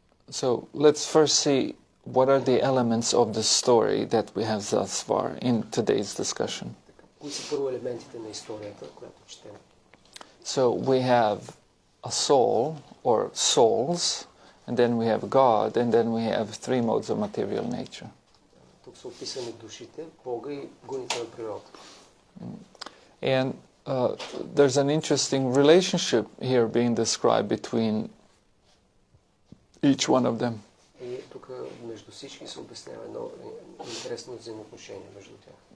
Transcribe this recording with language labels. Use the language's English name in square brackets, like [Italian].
[English] So let's first see what are the elements of the story that we have thus far in today's discussion. [Bulgarian] Кои са първо елементите на историята, която четем? [English] So we have a soul or souls, and then we have God, and then we have three modes of material nature. [Bulgarian] Тук са описани душите, Бога и гуните на природата. [English] And there's an interesting relationship here being described between each one of them. [Bulgarian] И тук между всички се обяснява едно интересно взаимоотношение между тях.